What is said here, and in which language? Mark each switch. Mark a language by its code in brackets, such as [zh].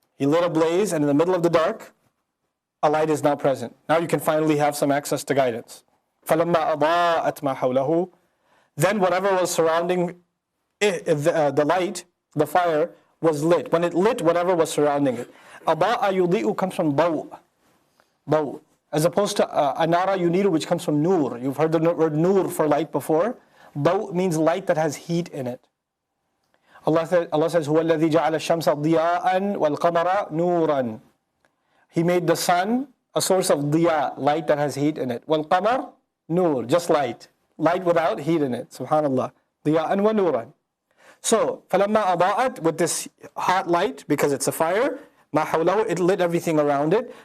[en] He lit a blaze, and in the middle of the dark, a light is now present. Now you can finally have some access to guidance. [ar] فَلَمَّا أَضَاءَتْ مَا حَوْلَهُ. [en] Then whatever was surrounding the light, the fire, was lit. When it lit whatever was surrounding it. [ar] أَضَاءَ يُضِيءُ [en] comes from [ar] ضَوْء. [en] As opposed to anara yuniru, which comes from nur. You've heard the word nur for light before. Daw means light that has heat in it. Allah says, [ar] هُوَ الَّذِي جَعَلَ الشَّمْسَ ضِيَاءً وَالْقَمَرَ نُورًا. [en] He made the sun a source of diya, light that has heat in it. وَالْقَمَرَ nur, just light. Light without heat in it. [ar] Subhanallah. ضِيَاءً وَنُورًا. [en] So, [ar] فَلَمَّا أَضَاءَتْ, [en] with this hot light, because it's a fire, [ar] مَا حَوْلَهُ, [en] it lit everything around it.